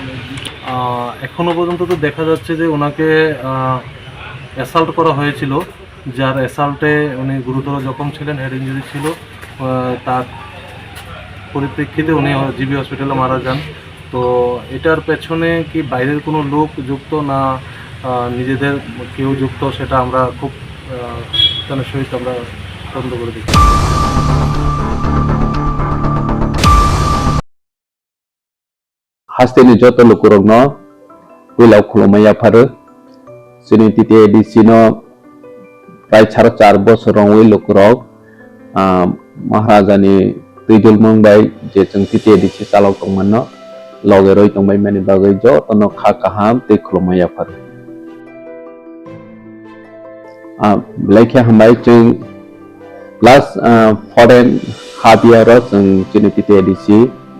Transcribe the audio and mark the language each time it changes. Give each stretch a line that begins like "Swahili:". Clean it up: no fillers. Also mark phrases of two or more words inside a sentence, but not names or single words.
Bangla: এখনও পর্যন্ত তো দেখা যাচ্ছে যে ওনাকে অ্যাসাল্ট করা হয়েছিল, যার অ্যাসাল্টে উনি গুরুতর জখম ছিলেন, হেড ইঞ্জুরি ছিল। তার পরিপ্রেক্ষিতে উনি জিবি হসপিটালে মারা যান। তো এটার পেছনে কি বাইরের কোনো লোক যুক্ত না নিজেদের কেউ যুক্ত, সেটা আমরা খুব সহিত আমরা তদন্ত করে দেখি।
Kok Borok: Hasteni joto lukurogno wilau khulumaya pharu sini titi edisino prai 4.5 bosorong wi lukurog Maharajani Trijul Mungbai je jeng titi edisi salok tongmanno loge roi tongbai mani bagai jo tono kha kaham te khulumaya pharu laikya hambai jeng
English: last foreign half year
Kok Borok: jeng sini titi edisi